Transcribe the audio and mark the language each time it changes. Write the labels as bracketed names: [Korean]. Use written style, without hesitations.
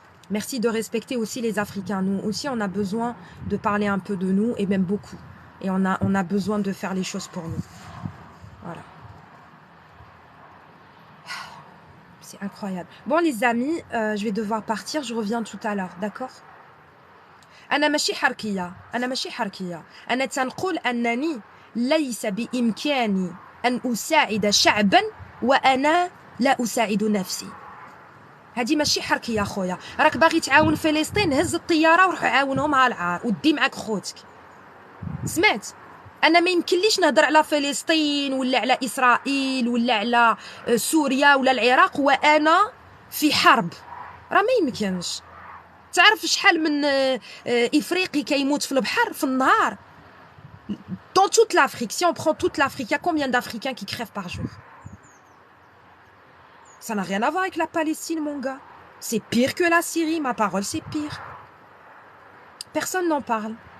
[French] Merci de respecter aussi les Africains. Nous aussi, on a besoin de parler un peu de nous, et même beaucoup. Et on a besoin de faire les choses pour nous. Voilà. C'est incroyable. Bon les amis, je vais devoir partir, je reviens tout à l'heure, d'accord? [Arabic] أنا ماشي حركية أنا تنقول أنني ليس بإمكاني أن أساعد شعبا وأنا لا أساعد نفسي. هذه ماشي حركية خويا، راك باغي تعاون فلسطين، هز الطيارة وروح عاونهم على العار ودي معك خوتك. سمعت؟ أنا ما يمكنليش نهضر على فلسطين ولا على إسرائيل ولا على سوريا ولا العراق وأنا في حرب، راه ما يمكنش. تعرف شحال من إفريقي كيموت في البحر في النهار؟ [French] Dans toute l'Afrique, si on prend toute l'Afrique, il y a combien d'Africains qui crèvent par jour? Ça n'a rien à voir avec la Palestine, mon gars. C'est pire que la Syrie, ma parole, c'est pire. Personne n'en parle.